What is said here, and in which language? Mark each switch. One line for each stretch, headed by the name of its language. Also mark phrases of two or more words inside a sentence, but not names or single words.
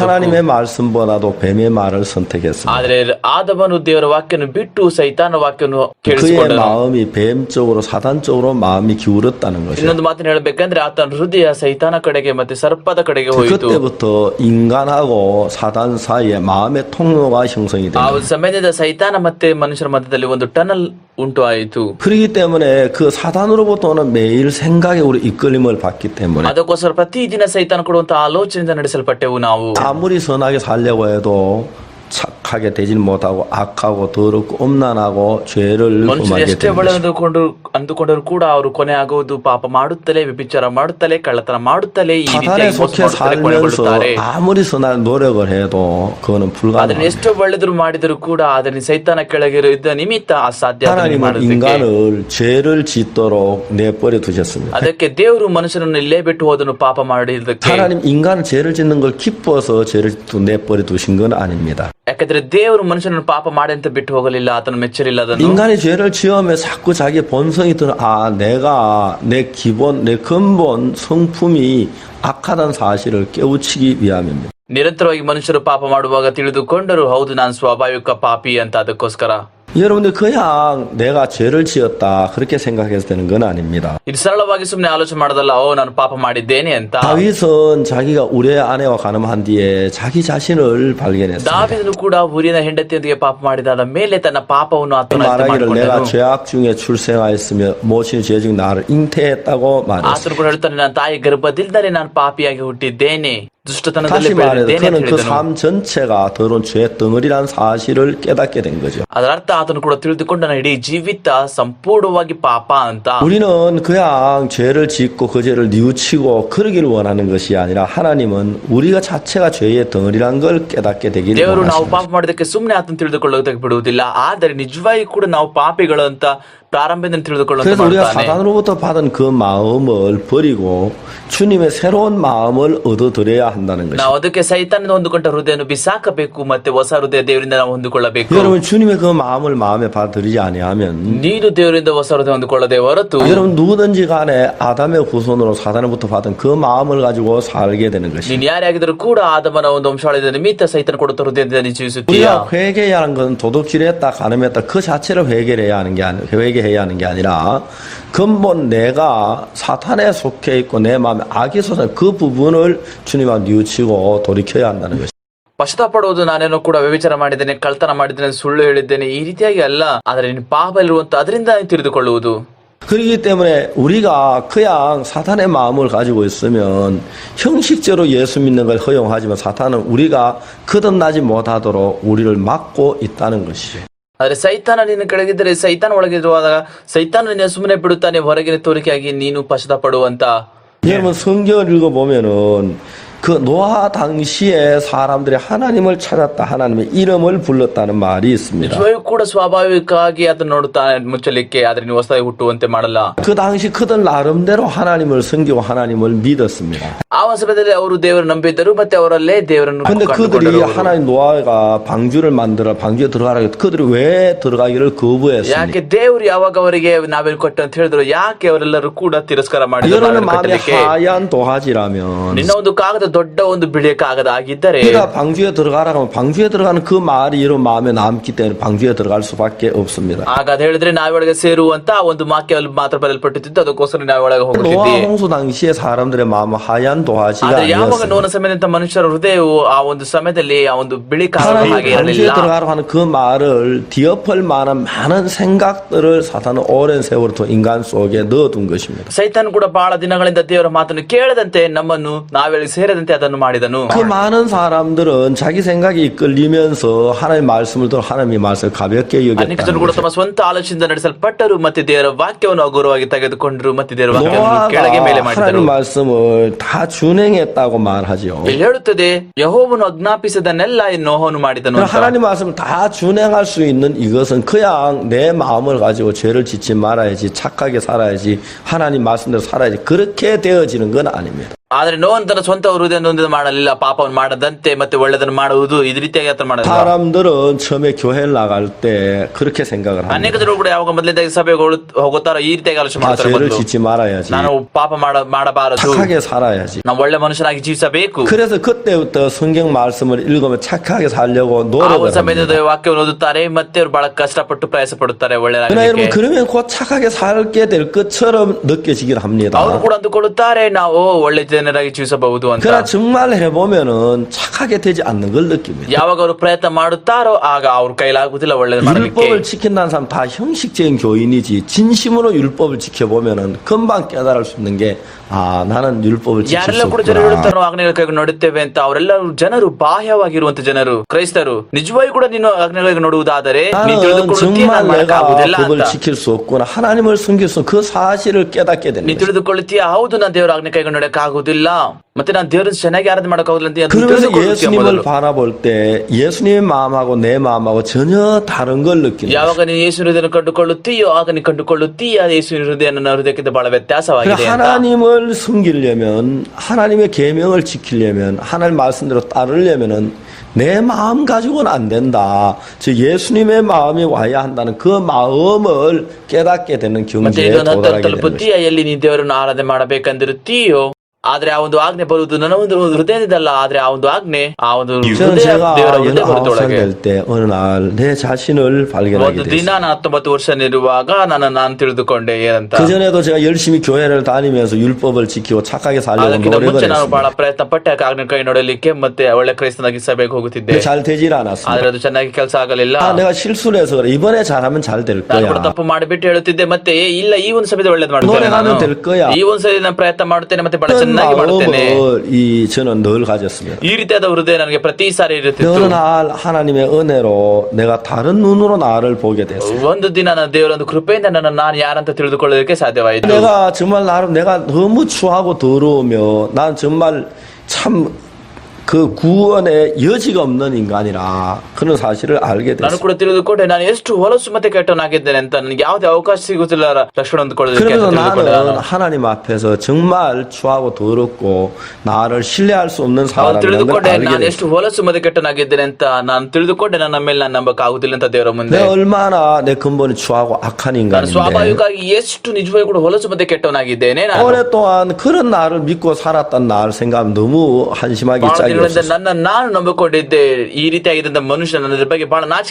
Korean: 하나님의 말씀보다도 뱀의 말을 선택했습니다.
Kannada: ಆದ್ರೆ ಆದಮನು ದೇವರ ವಾಕ್ಯವನ್ನು ಬಿಟ್ಟು ಸೈತಾನ ವಾಕ್ಯವನ್ನು
Korean: 그의
Kannada: ಕೇಳಿಸಿಕೊಂಡನು.
Korean: 마음이 뱀 쪽으로 사단 쪽으로 마음이 기울었다는 것이죠.
Kannada: ಇನ್ನೊಂದು ಮಾತನ್ನು ಹೇಳಬೇಕಂದ್ರೆ ಆತನ ಹೃದಯ ಸೈತಾನ ಕಡೆಗೆ ಮತ್ತೆ ಸರ್ಪದ ಕಡೆಗೆ ಹೋಯಿತು.
Korean: 그때부터 인간하고 사단 사이에 마음의 통로가 형성이
Kannada: ಆ
Korean: 됩니다.
Kannada: ಸಮಯದಿಂದ ಸೈತಾನ ಮತ್ತೆ ಮನುಷ್ಯರ ಮಧ್ಯದಲ್ಲಿ ಒಂದು ಟನಲ್ ಉಂಟು ಆಯಿತು.
Korean: 그렇기 때문에 그 사단으로부터 오는 매일 생각에 우리 이끌림을 받기 때문에
Kannada: ಅದಕ್ಕೋಸ್ಕರ ಪ್ರತಿದಿನ ಸೈತಾನ ಕೊಡುವಂತಹ ಆಲೋಚನೆಯಿಂದ ನಡೆಸಲ್ಪಟ್ಟೆವು ನಾವು.
Korean: 아무리 선하게 살려고 해도 착하게 되지는 못하고 악하고 더럽고 엄난하고 죄를
Kannada: ಮನುಷ್ಯರು
Korean: 범하게
Kannada: ಎಷ್ಟೇ
Korean: 되는
Kannada: ಒಳ್ಳೆ
Korean: 것이죠.
Kannada: ಅಂದುಕೊಂಡರು ಕೂಡ ಅವರು ಕೊನೆ ಆಗುವುದು ಪಾಪ ಮಾಡುತ್ತಲೇ, ವ್ಯಭಿಚಾರ ಮಾಡುತ್ತಲೇ, ಕಳ್ಳತನ ಮಾಡುತ್ತಲೇ, ಈ
Korean: 사단에
Kannada: ರೀತಿಯಾಗಿ ಮೋಸ
Korean: 속해
Kannada: ಮಾಡುತ್ತಲೇ
Korean: 살면서
Kannada: ಕೊನೆಗೊಳ್ಳುತ್ತಾರೆ.
Korean: 아무리 선한 노력을 해도 그거는
Kannada: ಅದನ್ನ
Korean: 불가능합니다.
Kannada: ಎಷ್ಟೋ ಒಳ್ಳೆದ್ರು ಮಾಡಿದ್ರು ಕೂಡ ಅದನ್ನ ಸೈತಾನ ಕೆಳಗಿರುವ ನಿಮಿತ್ತ ಅಸಾಧ್ಯ ಅದನ್ನು
Korean: 하나님은
Kannada: ಮಾಡೋದಕ್ಕೆ.
Korean: 인간을 죄를 짓도록 내버려 두셨습니다.
Kannada: ಅದಕ್ಕೆ ದೇವರು ಮನುಷ್ಯನನ್ನು ಇಲ್ಲೇ ಬಿಟ್ಟು ಹೋದನು ಪಾಪ ಮಾಡಿದ್ದಕ್ಕೆ.
Korean: 하나님 인간은 죄를 짓는 걸 기뻐서 죄를 내버려 두신 건 아닙니다.
Kannada: ಯಾಕಂದ್ರೆ ದೇವರು ಮನುಷ್ಯನನ್ನು ಪಾಪ ಮಾಡಿ ಅಂತ ಬಿಟ್ಟು ಹೋಗಲಿಲ್ಲ, ಆತನು ಮೆಚ್ಚಲಿಲ್ಲ ಅದನ್ನು.
Korean: 인간이 죄를 지으면 자꾸 자기 본성이 드는 내가 내 기본 내 근본 성품이 악하다는 사실을 깨우치기 위함입니다.
Kannada: ನಿರಂತರವಾಗಿ ಮನುಷ್ಯರು ಪಾಪ ಮಾಡುವಾಗ ತಿಳಿದುಕೊಂಡರು, ಹೌದು ನಾನು ಸ್ವಾಭಾವಿಕ ಪಾಪಿ ಅಂತ. ಅದಕ್ಕೋಸ್ಕರ
Korean: 여러분들 그냥 내가 죄를 지었다 그렇게 생각해서 되는 건 아닙니다.
Kannada: ಇದು ಸರಳವಾಗಿ ಸುಮ್ಮನೆ ಆಲೋಚನೆ ಮಾಡೋದಲ್ಲ, ನಾನು ಪಾಪ ಮಾಡಿದ್ದೇನೆ ಅಂತ.
Korean: 다윗은 자기가 우리의 아내와 가늠한 뒤에 자기 자신을 발견했습니다.
Kannada: ದಾವೀದನು ಕೂಡ ಊರಿನ ಹೆಂಡತಿಯೊಂದಿಗೆ ಪಾಪ ಮಾಡಿದಾದ ಮೇಲೆ ತನ್ನ ಪಾಪವನ್ನು ಆತನು ಅರಿತು
Korean: 말하기를 내가
Kannada: ಮಾಡಿಕೊಂಡನು.
Korean: 죄악 중에 출생하였으며 모친의 죄 중 나를 잉태했다고 말했습니다.
Kannada: ಆತನು ಕೂಡ ಹೇಳ್ತಾನೆ, ನಾನು ತಾಯಿ ಗರ್ಭದಿಲ್ಲದೆ ನಾನು ಪಾಪಿಯಾಗಿ ಹುಟ್ಟಿದ್ದೇನೆ. ದುಷ್ಟತನದಲ್ಲಿ
Korean: 다시 말해서
Kannada: ಬೆಳೆದಿದ್ದೇನೆ ಅಂತ
Korean: 그는 그
Kannada: ಹೇಳಿದನು.
Korean: 삶 전체가 더러운 죄 덩어리라는 사실을 깨닫게 된 거죠.
Kannada: ಅದರ ಅರ್ಥ ಆತನು ಕೂಡ ತಿಳಿದುಕೊಂಡ ನನ್ನ ಇಡೀ ಜೀವಿತ ಸಂಪೂರ್ಣವಾಗಿ ಪಾಪ ಅಂತ.
Korean: 우리는 그냥 죄를 짓고 그 죄를 뉘우치고 그러기를 원하는 것이 아니라 하나님은 우리가 자체가 죄의 덩어리라는 걸 깨닫게 되기를
Kannada: ದೇವರು ನಾವು
Korean: 원하시는
Kannada: ಪಾಪ ಮಾಡೋದಕ್ಕೆ ಸುಮ್ಮನೆ ಆತನ ತಿಳಿದುಕೊಳ್ಳೋದಕ್ಕೆ ಬಿಡುವುದಿಲ್ಲ. ಆದರೆ ನಿಜವಾಗಿ ಕೂಡ ನಾವು ಪಾಪಿಗಳು ಅಂತ ಪ್ರಾರಂಭದಿಂದ ತಿಳಿದುಕೊಳ್ಳುವಂತೆ
Korean: 그래서 우리가
Kannada: ಮಾಡ್ತಾನೆ.
Korean: 사단으로부터 받은 그 마음을 버리고 주님의 새로운 마음을 얻어들여야 한다는 것입니다.
Kannada: ನಾವು ಅದಕ್ಕೆ ಸೈತಾನದ ಹೊಂದಿಕೊಂಡ ಹೃದಯವನ್ನು ಬಿಸಾಕಬೇಕು ಮತ್ತೆ ಹೊಸ ಹೃದಯ ದೇವರಿಂದ ನಾವು ಹೊಂದಿಕೊಳ್ಳಬೇಕು.
Korean: 여러분 주님의 그 마음을 마음에 받아들이지 아니하면
Kannada: ನೀನು ದೇವರಿಂದ ಹೊಸ ಹೃದಯ ಹೊಂದಿಕೊಳ್ಳದೆ ಹೊರತು
Korean: 여러분 누구든지 간에 아담의 후손으로 사단으로부터 받은 그 마음을 가지고 살게 되는 것입니다.
Kannada: ನೀನು ಯಾರೇ ಆಗಿದ್ರು ಕೂಡ ಆದಮನ ಒಂದು ವಂಶಾವಳಿಯ ನಿಮಿತ್ತ ಸೈತನ ಕೊಡುತ್ತ ಹೃದಯದಿಂದ ನೀನು ಜೀವಿಸುತ್ತೀಯ.
Korean: 우리가 회개해야 하는 것은 도둑질했다 가늠했다 그 자체를 회개해야 하는 게 회개해야 하는 게 아니라 근본 내가 사탄에 속해 있고 내 마음에 악이 솟아 그 부분을 주님과 뉘우치고 돌이켜야 한다는 것입니다.
Kannada: ಪಶ್ಚಾತ್ತಾಪ ಪಡುವುದು ನಾನೇನೋ ಕೂಡ ವ್ಯಭಿಚಾರ ಮಾಡಿದ್ದೇನೆ, ಕಳ್ತನ ಮಾಡಿದ್ದೇನೆ, ಸುಳ್ಳು ಹೇಳಿದ್ದೇನೆ ಈ ರೀತಿಯಾಗಿ ಅಲ್ಲ. ಆದರೆ ನೀನು ಪಾಪ ಇರುವಂತ ಅದರಿಂದ ನೀನು ತಿಳಿದುಕೊಳ್ಳುವುದು.
Korean: 그렇기 때문에 우리가 그냥 사탄의 마음을 가지고 있으면 형식적으로 예수 믿는 걸 허용하지만 사탄은 우리가 거듭나지 못하도록 우리를 막고 있다는 것이죠.
Kannada: ಆದ್ರೆ ಸೈತಾನ ನಿನ್ನ ಕೆಳಗಿದ್ದರೆ ಸೈತಾನ ಒಳಗಿರುವಾಗ ಸೈತಾನ ನಿನ್ನ ಸುಮ್ಮನೆ ಬಿಡುತ್ತಾನೆ, ಹೊರಗಿನ ತೋರಿಕೆಯಾಗಿ ನೀನು ಪಶ್ಚಾತ್ತಾಪ ಪಡುವಂತ.
Korean: 여러분 성경을 읽어보면은 그 노아 당시에 사람들이 하나님을 찾았다, 하나님의 이름을 불렀다는 말이 있습니다.
Kannada: ನಿಜವಾಗಿಯೂ ಕೂಡ ಸ್ವಾಭಾವಿಕವಾಗಿ ಅದನ್ನು ನೋಡುತ್ತಾನೆ ಮುಚ್ಚಲಿಕ್ಕೆ, ಆದ್ರೆ ನೀವು ಹೊಸದಾಗಿ ಹುಟ್ಟುವಂತೆ ಮಾಡಲ್ಲ.
Korean: 그 당시 그들 나름대로 하나님을 섬기고 하나님을 믿었습니다.
Kannada: ಆ ಸಮಯದಲ್ಲಿ ಅವರು ದೇವರು ನಂಬಿದ್ದರು ಮತ್ತೆ ಅವರಲ್ಲೇ ದೇವರನ್ನು
Korean: 근데 그들이
Kannada: ಕಂಡುಕೊಂಡರು ಅವರು.
Korean: 하나님 노아가 방주를 만들어 방주에 들어가라 했 그들이 왜 들어가기를 거부했습니까?
Kannada: ಯಾಕೆ ದೇವರು ಯಾವಾಗ ಅವರಿಗೆ ನಾವೆಲ್ಲಿ ಕೊಟ್ಟ ಅಂತ ಹೇಳಿದ್ರು, ಯಾಕೆ ಅವರೆಲ್ಲರೂ ಕೂಡ ತಿರಸ್ಕಾರ ಮಾಡಿದರು?
Korean: 여러분의 마음에 하얀 도화지라면
Kannada: ನಿನ್ನ ಒಂದು ಕಾಗದ ದೊಡ್ಡ ಒಂದು ಬಿಳಿಯ ಕಾಗದ ಆಗಿದ್ದರೆ
Korean: 그가 방주에 들어가라 하면 방주에 들어가는 그 말이 여러분 마음에 남기 때문에 방주에 들어갈 수밖에 없습니다.
Kannada: ಹಾಗಾದ ಹೇಳಿದ್ರೆ ನಾವೊಳಗೆ ಸೇರುವಂತ ಒಂದು ವಾಕ್ಯ ಮಾತ್ರ ಬರೆಯಲ್ಪಟ್ಟಿದ್ದು, ಅದಕ್ಕೋಸ್ಕರ ನಾವೊಳಗೆ ಹೋಗುತ್ತಿದ್ದೆ.
Korean: 노아 홍수 당시에 사람들의 마음은 하얀 도화지가
Kannada: ಆದ್ರೆ ಯಾವಾಗ
Korean: 아니었습니다.
Kannada: ನೋನ ಸಮಯದಂತ ಮನುಷ್ಯರ ಹೃದಯವು ಆ ಒಂದು ಸಮಯದಲ್ಲಿ ಆ ಒಂದು ಬಿಳಿ ಕಾಗದ
Korean: 하나님
Kannada: ಹಾಗೆ
Korean: 방주에
Kannada: ಇರಲಿಲ್ಲ.
Korean: 들어가라고 하는 그 말을 뒤엎을 만한 많은 생각들을 사탄은 오랜 세월부터 인간 속에 넣어둔 것입니다.
Kannada: ಸೈತಾನ್ ಕೂಡ ಬಹಳ ದಿನಗಳಿಂದ ದೇವರ ಮಾತನ್ನು ಕೇಳದಂತೆ ನಮ್ಮನ್ನು ನಾವೆಲ್ಲಿ ಸೇರದಂತೆ ಅದನ್ನು ಮಾಡಿದನು.
Korean: 그 많은 사람들은 자기 생각이 이끌리면서 하나님의 말씀을 들어 하나님의 말씀을 가볍게
Kannada: ಅನೇಕ ಜನರು ಕೂಡ
Korean: 여겼다는
Kannada: ತಮ್ಮ ಸ್ವಂತ ಆಲೋಚನೆಯಿಂದ ನಡೆಸಲ್ಪಟ್ಟರು ಮತ್ತೆ ದೇವರ ವಾಕ್ಯವನ್ನು ಹಗುರವಾಗಿ ತೆಗೆದುಕೊಂಡರು ಮತ್ತೆ ದೇವರ ವಾಕ್ಯವನ್ನು ಕೆಳಗೆ ಮೇಲೆ
Korean: 노아가
Kannada: ಮಾಡಿದರು.
Korean: 하나님 말씀을 다 준행했다고 말하죠.
Kannada: ಇಲ್ಲಿ ಹೇಳುತ್ತದೆ, ಯೆಹೋವನು ಆಜ್ಞಾಪಿಸಿದನ್ನೆಲ್ಲ ನೋಹನು ಮಾಡಿದನು ಅಂತ.
Korean: 하나님 말씀을 다 준행할 수 있는 이것은 그냥 내 마음을 가지고 죄를 짓지 말아야지, 착하게 살아야지, 하나님 말씀대로 살아야지, 그렇게 되어지는 건 아닙니다.
Kannada: ಆದ್ರೆ ನೋಹನು ತನ್ನ ಸ್ವಂತ ಹೃದಯದಿಂದ ಮಾಡಲಿಲ್ಲ, ಪಾಪವನ್ನು ಮಾಡದಂತೆ ಮತ್ತೆ ಒಳ್ಳೆದನ್ನು ಮಾಡುವುದು ಇದು ರೀತಿಯಾಗಿ ಆತನು ಮಾಡಲಿಲ್ಲ.
Korean: 사람들은 처음에 교회를 나갈 때 그렇게 생각을
Kannada: ಅನೇಕ
Korean: 합니다.
Kannada: ಜನರು ಕೂಡ ಯಾವಾಗ ಮೊದಲನೇದಾಗಿ ಸಭೆಗೆ ಹೋಗುತ್ತಾರೋ ಈ ರೀತಿಯಾಗಿ ಆಲೋಚನೆ
Korean: 다
Kannada: ಮಾಡ್ತಾರೆ.
Korean: 죄를
Kannada: ಮೊದಲು
Korean: 짓지 말아야지,
Kannada: ನಾನು ಪಾಪ ಮಾಡಬಾರದು,
Korean: 착하게 살아야지.
Kannada: ನಾವು ಒಳ್ಳೆ ಮನುಷ್ಯನಾಗಿ ಜೀವಿಸಬೇಕು.
Korean: 그래서 그때부터 성경 말씀을 읽으면 착하게 살려고
Kannada: ಆ
Korean: 노력을
Kannada: ಒಂದು ಸಮಯದ
Korean: 합니다.
Kannada: ವಾಕ್ಯವನ್ನು ಓದುತ್ತಾರೆ ಮತ್ತೆ ಅವರು ಬಹಳ ಕಷ್ಟಪಟ್ಟು ಪ್ರಯಾಸ ಪಡುತ್ತಾರೆ
Korean: 그러나
Kannada: ಒಳ್ಳೆಯದಾಗಲಿಕ್ಕೆ.
Korean: 여러분 그러면 곧 착하게 살게 될 것처럼 느껴지긴 합니다.
Kannada: ಅವರು ಕೂಡ ಅಂದುಕೊಳ್ಳುತ್ತಾರೆ ನಾವು ಒಳ್ಳೆ ಜನರಾಗಿ ಜೀವಿಸಬಹುದು ಅಂತ.
Korean: 그러나 정말 해보면은 착하게 되지 않는 걸 느낍니다.
Kannada: ಯಾವಾಗ ಅವರು ಪ್ರಯತ್ನ ಮಾಡುತ್ತಾರೋ ಆಗ ಅವ್ರ ಕೈಲಾಗುವುದಿಲ್ಲ ಒಳ್ಳೆದು ಮಾಡಲಿಕ್ಕೆ.
Korean: 율법을 지킨다는 사람 다 형식적인 교인이지 진심으로 율법을 지켜보면은 금방 깨달을 수 있는 게 나는 율법을 지킬
Kannada: ಯಾರೆಲ್ಲ
Korean: 수
Kannada: ಕೂಡ ಜನರು
Korean: 없구나.
Kannada: ಹೇಳುತ್ತಾರೋ ಆಜ್ಞೆಗಳ ಕೈಗೆ ನೋಡುತ್ತೇವೆ ಅಂತ, ಅವರೆಲ್ಲರೂ ಜನರು ಬಾಹ್ಯವಾಗಿರುವಂತ ಜನರು, ಕ್ರೈಸ್ತರು. ನಿಜವಾಗಿ ಕೂಡ ನೀನು ಆಜ್ಞೆಗಳಿಗೆ ನೋಡುವುದಾದರೆ ನೀನು
Korean: 나는
Kannada: ತಿಳಿದುಕೊಳ್ಳುತ್ತೀಯ,
Korean: 정말
Kannada: ನಾನು ಮಾಡಕ್ಕಾಗುವುದಿಲ್ಲ
Korean: 내가 법을
Kannada: ಅಂತ.
Korean: 지킬 수 없구나, 하나님을 섬길 수 그 사실을 깨닫게 되는
Kannada: ನೀನು
Korean: 거죠.
Kannada: ತಿಳಿದುಕೊಳ್ಳುತ್ತೀಯ, ಹೌದು ನಾನು ದೇವರ ಆಜ್ಞೆ ಕೈಗೆ ನೋಡಕ್ಕಾಗುವುದಿಲ್ಲ ಮತ್ತೆ ನಾನು ದೇವರನ್ನು ಚೆನ್ನಾಗಿ ಆರಾಧನೆ ಮಾಡಕ್ಕಾಗುದಿಲ್ಲ ಅಂತ
Korean: 그러면서
Kannada: ತಿಳಿದುಕೊಳ್ಳುತ್ತೀಯ
Korean: 예수님을
Kannada: ಮೊದಲು.
Korean: 바라볼 때 예수님의 마음하고 내 마음하고 전혀 다른 걸 느끼는 거죠.
Kannada: ಯಾವಾಗ ನೀನು ಯೇಸು ಹೃದಯವನ್ನು ಕಂಡುಕೊಳ್ಳುತ್ತೀಯೋ ಆಗ ನೀನು ಕಂಡುಕೊಳ್ಳುತ್ತೀಯ ಯೇಸು ಹೃದಯ ನನ್ನ ಹೃದಯಕ್ಕಿಂತ ಬಹಳ ವ್ಯತ್ಯಾಸವಾಗಿದೆ ಅಂತ.
Korean: 하나님을 섬기려면, 하나님의 계명을 지키려면, 하나님 말씀대로 따르려면은 내 마음 가지고는 안 된다. 즉 예수님의 마음이 와야 한다는 그 마음을 깨닫게 되는
Kannada: ಮತ್ತೆ
Korean: 경지에
Kannada: ಇದನ್ನು
Korean: 도달하게 되는 것입니다.
Kannada: ತಲುಪುತ್ತೀಯ ಎಲ್ಲಿ ನೀನು ದೇವರನ್ನು ಆರಾಧನೆ ಮಾಡಬೇಕೆಂದಿರುತ್ತೀಯೋ, ಆದ್ರೆ ಆ ಒಂದು ಆಜ್ಞೆ ಬರುವುದು ನನ್ನ ಒಂದು ಹೃದಯದಲ್ಲ, ಆದ್ರೆ ಆ ಒಂದು ಆಜ್ಞೆ ಆ ಒಂದು
Korean: 저는
Kannada: ಹೃದಯ
Korean: 제가
Kannada: ದೇವರ ಹೃದಯ
Korean: 19살
Kannada: ಹೊರತೊಳಗೆ.
Korean: 될 때 어느 날 내 자신을 발견하게
Kannada: ಒಂದು ದಿನ
Korean: 됐어요.
Kannada: ನಾನು 19 ವರ್ಷನಿರುವಾಗ ನಾನು ತಿಳಿದುಕೊಂಡೆ ಏನಂತ.
Korean: 그 전에도 제가 열심히 교회를 다니면서 율법을 지키고 착하게 살려고
Kannada: ಅದಕ್ಕಿಂತ
Korean: 노력을
Kannada: ಮುಂಚೆ ನಾನು ಬಹಳ
Korean: 했습니다.
Kannada: ಪ್ರಯತ್ನ ಪಟ್ಟೆ ಆಜ್ಞೆ ಕೈ ನೋಡಲಿಕ್ಕೆ ಮತ್ತೆ ಒಳ್ಳೆ ಕ್ರೈಸ್ತನಾಗಿ ಸಭೆಗೆ ಹೋಗುತ್ತಿದ್ದೆ.
Korean: 근데 잘 되질 않았습니다.
Kannada: ಆದ್ರೆ ಅದು ಚೆನ್ನಾಗಿ ಕೆಲಸ ಆಗಲಿಲ್ಲ.
Korean: 내가 실수를 해서 그래. 이번에 잘하면 잘 될
Kannada: ನಾನು ಕೂಡ
Korean: 거야.
Kannada: ತಪ್ಪು ಮಾಡಿಬಿಟ್ಟು ಹೇಳುತ್ತಿದ್ದೆ ಮತ್ತೆ ಇಲ್ಲ ಈ ಒಂದು ಸಮಯದ ಒಳ್ಳೇದು ಮಾಡುತ್ತೇನೆ
Korean: 노력하면
Kannada: ನಾನು.
Korean: 될 거야.
Kannada: ಈ ಒಂದು ಸಲ ನಾನು ಪ್ರಯತ್ನ ಮಾಡುತ್ತೇನೆ ಮತ್ತೆ ಬಹಳ
Korean: 어떤
Kannada: ಚೆನ್ನಾಗಿ ಮಾಡುತ್ತೇನೆ.
Korean: 저는 늘 가졌습니다.
Kannada: ಈ ರೀತಿಯಾದ ಹೃದಯ ನನಗೆ ಪ್ರತಿ ಸಾರಿ ಇರುತ್ತಿತ್ತು.
Korean: 어느 날 하나님의 은혜로 내가 다른 눈으로 나를 보게 됐어요.
Kannada: ಒಂದು ದಿನ ನನ್ನ ದೇವರ ಒಂದು ಕೃಪೆಯಿಂದ ನಾನು ಯಾರಂತ ತಿಳಿದುಕೊಳ್ಳೋದಕ್ಕೆ ಸಾಧ್ಯವಾಯಿತು.
Korean: 내가 정말 내가 너무 추하고 더러우며 난 정말 참 그 구원의 여지가 없는 인간이라 그런 사실을 알게
Kannada: ನಾನು
Korean: 됐어요.
Kannada: ಕೂಡ ತಿಳಿದುಕೊಂಡೆ ನಾನು ಎಷ್ಟು ಹೊಲಸು ಮತ್ತೆ ಕೆಟ್ಟವನಾಗಿದ್ದೇನೆ ಅಂತ ನನಗೆ ಯಾವುದೇ ಅವಕಾಶ ಸಿಗುತ್ತಿಲ್ಲ ಲಕ್ಷಣ ಹೊಂದಿಕೊಳ್ಳೋದಕ್ಕೆ ಅಂತ
Korean: 그러면서
Kannada: ತಿಳಿದುಕೊಂಡೆ
Korean: 나는
Kannada: ನಾನು.
Korean: 하나님 앞에서 정말 추하고 더럽고 나를 신뢰할 수 없는
Kannada: ನಾನು
Korean: 사람이라는 걸
Kannada: ತಿಳಿದುಕೊಂಡೆ
Korean: 알게
Kannada: ನಾನು
Korean: 됐어요.
Kannada: ಎಷ್ಟು ಹೊಲಸು ಮತ್ತೆ ಕೆಟ್ಟನಾಗಿದ್ದೇನೆ ಅಂತ ನಾನು ತಿಳಿದುಕೊಂಡೆ ನನ್ನ ಮೇಲೆ ನಾನು ನಂಬಕ್ಕಾಗುದಿಲ್ಲ ಅಂತ ದೇವರ ಮುಂದೆ.
Korean: 내가 얼마나 내 근본이 추하고 악한
Kannada: ನಾನು
Korean: 인간인데
Kannada: ಸ್ವಾಭಾವಿಕವಾಗಿ ಎಷ್ಟು ನಿಜವಾಗಿ ಕೂಡ ಹೊಲಸು ಮತ್ತೆ ಕೆಟ್ಟವನಾಗಿದ್ದೇನೆ. ನಾನು
Korean: 오랫동안 그런 나를 믿고 살았던 나를 생각하면 너무 한심하게
Kannada: ಬಹಳ
Korean: 짝이
Kannada: ದಿನಗಳಿಂದ
Korean: 없었어요.
Kannada: ನಾನು ನಂಬಿಕೊಂಡಿದ್ದೆ ಈ ರೀತಿಯಾಗಿದ್ದಂತ ಮನುಷ್ಯ ನನ್ನ ಬಗ್ಗೆ ಬಹಳ ನಾಚಿಕೆ